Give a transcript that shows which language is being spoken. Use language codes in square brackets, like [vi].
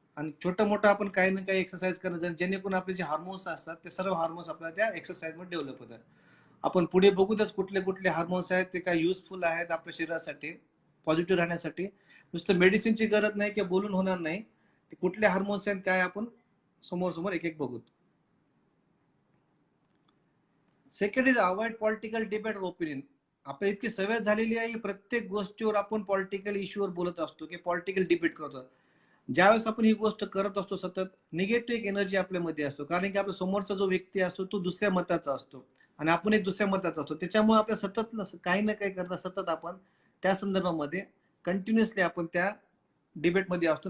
[mr] आणि छोटं मोठं आपण काही ना काही एक्सरसाइज करणं, जेणेकरून आपले जे हार्मोन्स असतात ते सर्व हार्मोन्स आपल्याला त्या एक्सरसाइजमध्ये डेव्हलप होतात. आपण पुढे बघूतच कुठले कुठले हार्मोन्स आहेत ते काय युजफुल आहेत आपल्या शरीरासाठी, पॉझिटिव्ह राहण्यासाठी. नुसतं मेडिसिनची गरज नाही किंवा बोलून होणार नाही. ते कुठले हार्मोन्स आहेत काय आपण समोर एक एक बघू. [en] Second is avoid political debate opinion. [mr] आपल्या इतकी सवय झालेली आहे, प्रत्येक गोष्टीवर आपण पॉलिटिकल इश्यूवर बोलत असतो की पॉलिटिकल डिबेट करतो. ज्यावेळेस आपण ही गोष्ट करत असतो सतत, निगेटिव्ह एक एनर्जी आपल्यामध्ये असतो, कारण की आपल्या समोरचा जो व्यक्ती असतो तो दुसऱ्या मताचा असतो आणि आपण एक दुसऱ्या मताचा असतो. त्याच्यामुळे आपल्या सतत काही ना काही करता सतत आपण त्या संदर्भामध्ये कंटिन्युअसली आपण त्या डिबेटमध्ये असतो.